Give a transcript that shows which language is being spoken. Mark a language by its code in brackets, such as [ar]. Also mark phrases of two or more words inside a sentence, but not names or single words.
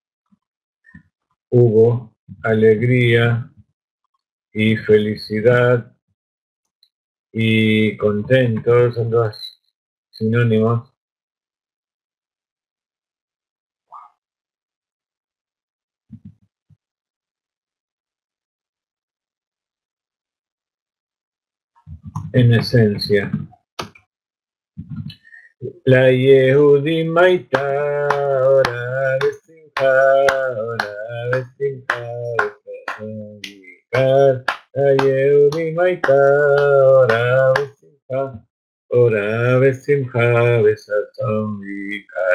[es] Hubo alegría y felicidad y contentos, son dos sinónimos. En esencia. [he] לה יהודים היתה אורה ושמחה, אורה ושמחה, ויקר. לה יהודים היתה אורה ושמחה, אורה ושמחה, וששון ויקר.